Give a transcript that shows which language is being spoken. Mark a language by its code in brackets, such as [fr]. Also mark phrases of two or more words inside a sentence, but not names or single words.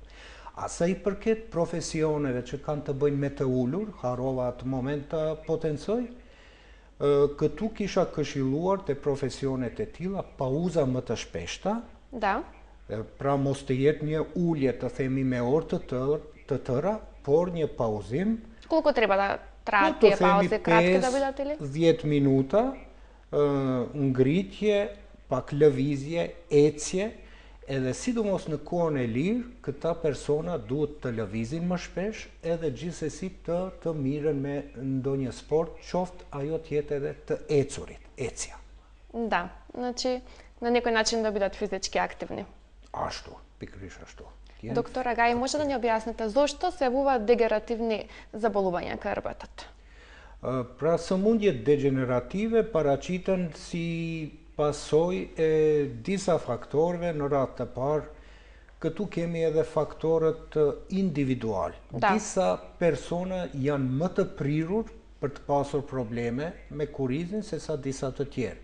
[sq] Asa i përket profesioneve që kanë të bëjnë me të ulur, harova atë moment të potencoj, këtu kisha këshilluar të profesionet e tilla pauza më të shpeshta, pra mos të jetë një ulje të themi me orë të tëra, por një pauzim. [mk] Колко треба да траат тие паузи, кратки да бидат или? [sq] 10 minuta, ngritje, pak lëvizje, ecje, edhe sidomos në kohën e lirë, këta persona duhet të lëvizin më shpesh, edhe gjithsesi të miren me ndonjë sport, qoftë ajo të jetë edhe të ecurit, ecja. [mk] Да, значи на некој начин да бидат физички активни. [sq] Ashtu, pikërisht ashtu. [mk] Доктора Гај, може да ни објасните зошто се јавуваат дегенеративни заболувања кај рбтот? [sq] Pra sëmundjet degenerative paraqiten si pasoj e disa faktorëve në radhë të parë. Këtu kemi edhe faktorët individual. Disa persona janë më të prirur për të pasur probleme me kurizin se sa disa të tjerë.